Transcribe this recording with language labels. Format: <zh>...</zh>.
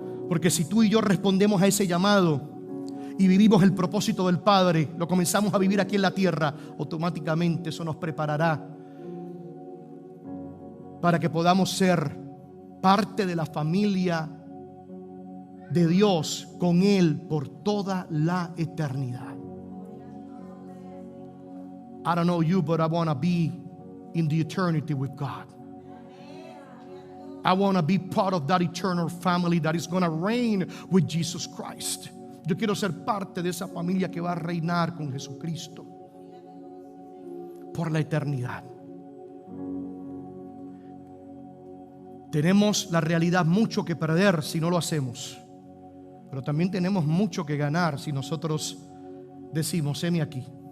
<es>Porque si tú y yo respondemos a ese llamado y vivimos el propósito del Padre, lo comenzamos a vivir aquí en la tierra, automáticamente eso nos preparará para que podamos ser parte de la familia de Dios con Él por toda la eternidad.</es> <en>I don't know you, but I want to be in the eternity with God. I want to be part of that eternal family that is going to reign with Jesus Christ.</en> <es>Yo quiero ser parte de esa familia que va a reinar con Jesucristo por la eternidad. Tenemos la realidad mucho que perder si no lo hacemos, pero también tenemos mucho que ganar si nosotros decimos: heme aquí.</es>